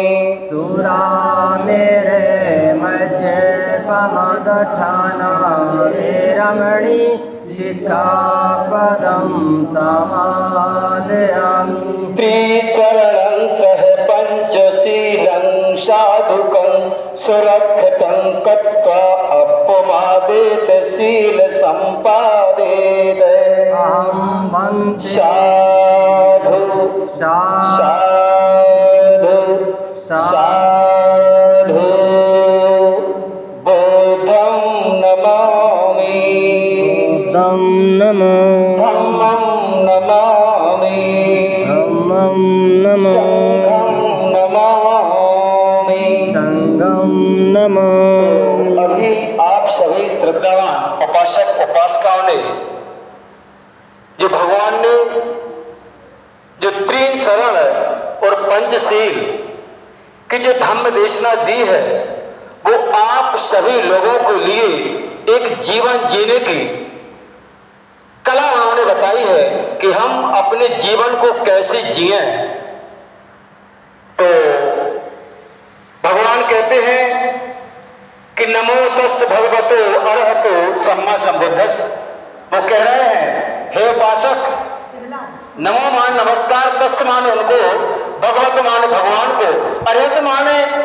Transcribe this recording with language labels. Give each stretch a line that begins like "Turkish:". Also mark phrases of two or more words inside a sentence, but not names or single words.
Pali: सुरामेरे मज्जे पमदठाना वेरमणि सिक्खापदं समादयामि त्रिशरणं सह पञ्चशीलं साधुकं सुरक्षितं कृत्वा अपमादेत शील सम्पादेत अहं वन्दे साधु साधु साधु बुद्धं नमामि बुद्धं नमो धम्मं नमामि धम्मं नमो संघं नमामि संघं नमो
Hindi: अभी आप सभी श्रद्धावान उपासक उपासिकाओं ने जो भगवान ने जो तीन शरण और पंचशील की जो धम्म देशना दी है वो आप सभी लोगों को लिए एक जीवन जीने की कला उन्होंने बताई है कि हम अपने जीवन को कैसे जिएं। तो भगवान कहते हैं कि
Pali: नमो तस् भगवतो अरहतो सम्मा संबुद्धस्।
Hindi: वो कह रहे हैं हे उपासक नमो मान नमस्कार तस् माने उनको, भगवत माने भगवान को, अरहत माने